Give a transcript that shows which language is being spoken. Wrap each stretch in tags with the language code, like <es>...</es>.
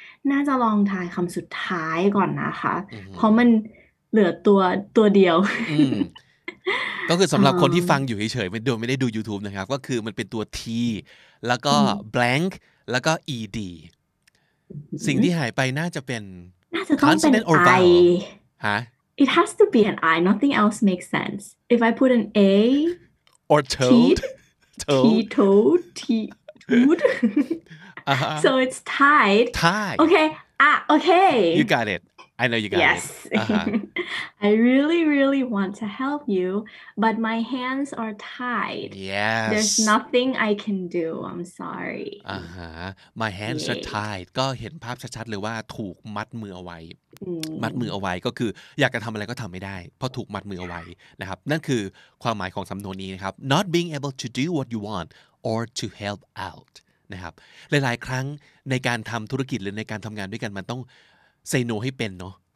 <th>น่าจะลองทายคำสุดท้ายก่อนนะคะเพราะมันเหลือตัวเดียว ก็คือสำหรับคนที่ฟังอยู่เฉยๆโดยไม่ได้ดู YouTube นะครับก็คือมันเป็นตัว T แล้วก็ blank แล้วก็ ed สิ่งที่หายไปน่าจะเป็น น่าจะต้องเป็น</th> <en>consonant or I vowel ฮะ It has to be an I nothing else makes sense if I put an A or toad toad toad so it's tied okay okay you got it I know you got yes I really want to help you but my hands are tied yes there's nothing I can do I'm sorry my hands are tied</en> <th>ก็เห็นภาพชัดๆเลยว่าถูกมัดมือเอาไว้มัดมือเอาไว้ก็คืออยากจะทำอะไรก็ทำไม่ได้เพราะถูกมัดมือเอาไว้นะครับนั่นคือความหมายของสำนวนนี้นะครับ</th> <en>not being able to do what you want or to help out</en> <th>นะครับหลายๆครั้งในการทำธุรกิจหรือในการทำงานด้วยกันมันต้อง</th> <en>say no</en> <th>ให้เป็นเนาะ</th>